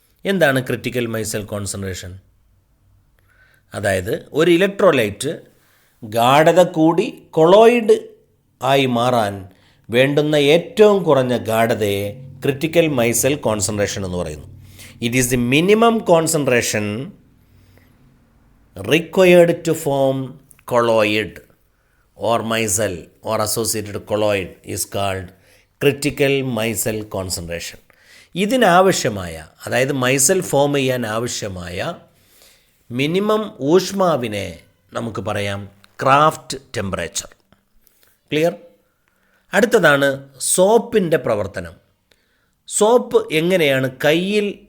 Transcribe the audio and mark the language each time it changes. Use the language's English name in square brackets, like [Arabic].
[Malayalam] എന്താണ് critical മൈസൽ concentration? അതായത് ഒരു ഇലക്ട്രോലൈറ്റ് ഗാഢത കൂടി കൊളോയിഡ് ആയി മാറാൻ വേണ്ടുന്ന ഏറ്റവും കുറഞ്ഞ ഗാഢതയെ ക്രിട്ടിക്കൽ മൈസൽ കോൺസെൻട്രേഷൻ എന്ന് പറയുന്നു. [English] It is the minimum concentration required to form colloid or micelle or associated colloid is called critical micelle concentration. [Malayalam] ഇതിനാവശ്യമായ, അതായത് മൈസൽ ഫോം ചെയ്യാൻ ആവശ്യമായ മിനിമം ഊഷ്മാവിനെ നമുക്ക് പറയാം ക്രാഫ്റ്റ് ടെമ്പറേച്ചർ. ക്ലിയർ? അടുത്തതാണ് സോപ്പിൻ്റെ പ്രവർത്തനം. സോപ്പ് എങ്ങനെയാണ് കയ്യിൽ